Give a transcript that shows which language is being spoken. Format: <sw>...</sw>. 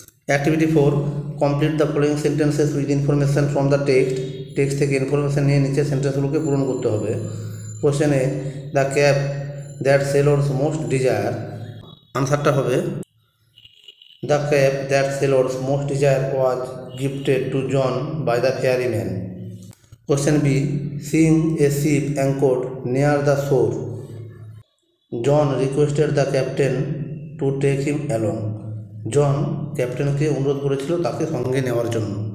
<en>activity 4, complete the following sentences with information from the text</en> <bn>থেকে information নিয়ে নিচে সেন্টেন্সগুলোকে পূরণ করতে হবে।</bn> <en>question A, the cap that sailors most desire,</en> <bn>আনসারটা হবে</bn> <en>The cap that sailors most desire was gifted to John by the ferryman. Question B, seeing a ship anchored near the shore, John requested the captain to take him along.</en> <bn>জন ক্যাপ্টেনকে অনুরোধ করেছিল তাকে সঙ্গে নেওয়ার জন্য।</bn>